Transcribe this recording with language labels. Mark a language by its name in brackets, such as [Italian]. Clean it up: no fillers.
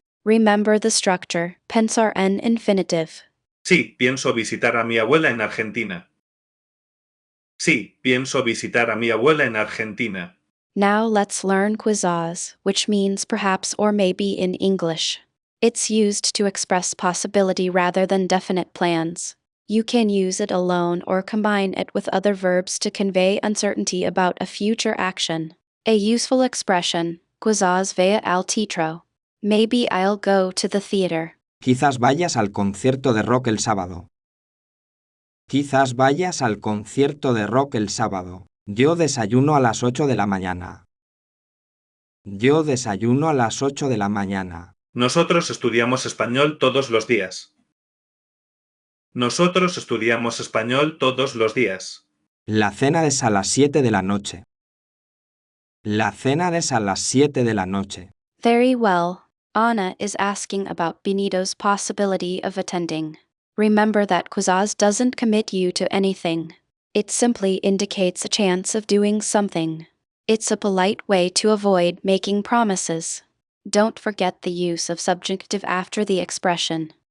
[English] Remember the structure, pensar en infinitive. [Spanish] Sí, pienso visitar a mi abuela en Argentina. Sí, pienso visitar a mi abuela en Argentina. [English] Now let's learn quizás, which means perhaps or maybe in English. It's used to express possibility rather than definite plans. You can use it alone or combine it with other verbs to convey uncertainty about a future action. A useful expression, [Spanish] quizás vaya al teatro. [English] Maybe I'll go to the theater. [Spanish] Quizás vayas al concierto de rock el sábado. Quizás vayas al concierto de rock el sábado. Yo desayuno a las 8 de la mañana. Yo desayuno a las 8 de la mañana. Nosotros estudiamos español todos los días. Nosotros estudiamos español todos los días. La cena es a las 7 de la noche. La cena es a las 7 de la noche. [English] Very well. Anna is asking about Benito's possibility of attending. Remember that quizás doesn't commit you to anything. It simply indicates a chance of doing something. It's a polite way to avoid making promises. Don't forget the use of subjunctive after the expression.